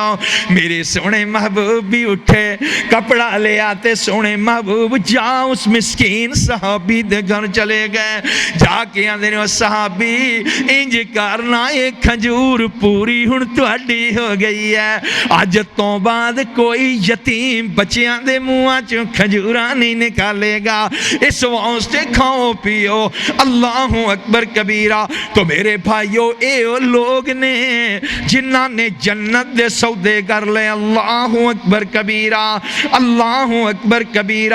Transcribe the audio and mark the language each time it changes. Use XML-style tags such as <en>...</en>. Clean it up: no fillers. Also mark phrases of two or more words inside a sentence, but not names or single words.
<pa>ਮੇਰੇ ਸੋਹਣੇ ਮਹਿਬੂਬ ਵੀ ਉੱਠੇ, ਕੱਪੜਾ ਲਿਆ ਤੇ ਸੋਹਣੇ ਮਹਿਬੂਬ ਜਾ ਉਸ ਮਿਸਕੀਨ ਸਹਾਬੀ ਦੇ ਘਰ ਚਲੇ ਗਏ। ਜਾਕੇ ਆਂਦੇ ਨੇ ਸਹਾਬੀ ਇੰਜ ਕਰਨਾ ਇਹ ਖਜੂਰ ਪੂਰੀ ਹੁਣ ਤੁਹਾਡੀ ਹੋ ਗਈ ਹੈ, ਅੱਜ ਤੋਂ ਬਾਅਦ ਕੋਈ ਯਤੀਮ ਬੱਚੀਆਂ دے منہ چوں کھجورا نہیں نکالے گا. اس واسطے کھاؤ پیو.</pa> <ar>اللہ اکبر کبیرہ.</ar> <pa>تو میرے بھائیو اے لوگ نے جنہ نے جنت دے سودے کر لے.</pa> <ar>اللہ اکبر کبیرہ. اللہ اکبر کبیرہ.</ar>